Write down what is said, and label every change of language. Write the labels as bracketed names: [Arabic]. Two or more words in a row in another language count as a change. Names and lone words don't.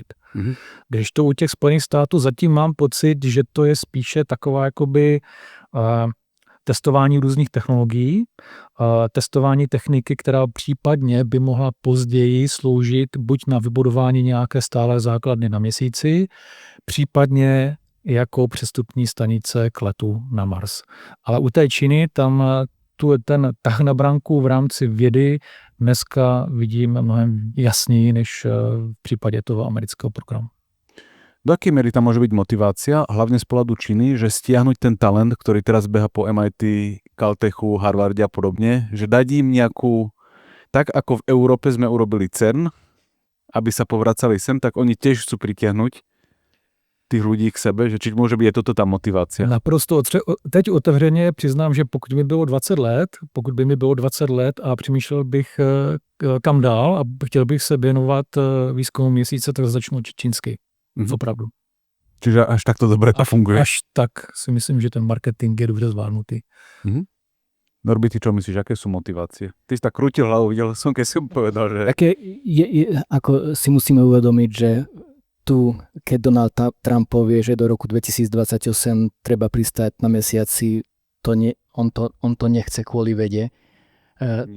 [Czech] Když to u těch Spojených států zatím mám pocit, že to je spíše taková jakoby testování různých technologií, testování techniky, která případně by mohla později sloužit buď na vybudování nějaké stálé základny na měsíci, případně jako přestupní stanice k letu na Mars. Ale u té Číny tam ten tah na branku v rámci vědy dneska vidím mnohem jasněji než v případě toho amerického programu. [Slovak] Do akej miery tam môže byť motivácia, hlavne z pohľadu Číny, že stiahnuť ten talent, ktorý teraz beha po MIT, Caltechu, Harvarde a podobne, že dať im nejakú, tak ako v Európe sme urobili CERN, aby sa povracali sem, tak oni tiež chcú pritiahnuť tých ľudí k sebe, že či môže byť toto tá motivácia? [Czech] Naprosto. Teď otevřeně přiznám, že pokud by mi bylo 20 let a přemýšlel bych kam dál a chtěl bych se věnovat výzkumu měsíce, tak začnu čínsky. Opravdu. [Slovak] Čiže až tak to dobre to funguje? [Czech] Až tak si myslím, že ten marketing je dobře zvládnutý. [Slovak] Norby, ty čo myslíš, aké sú motivácie? Ty si tak krútil hlavu, videl som, keď si povedal, že... Také ako si musíme uvedomiť, že tu, keď Donald Trump povie, že do roku 2028 treba pristáť na mesiaci, on to nechce kvôli vede.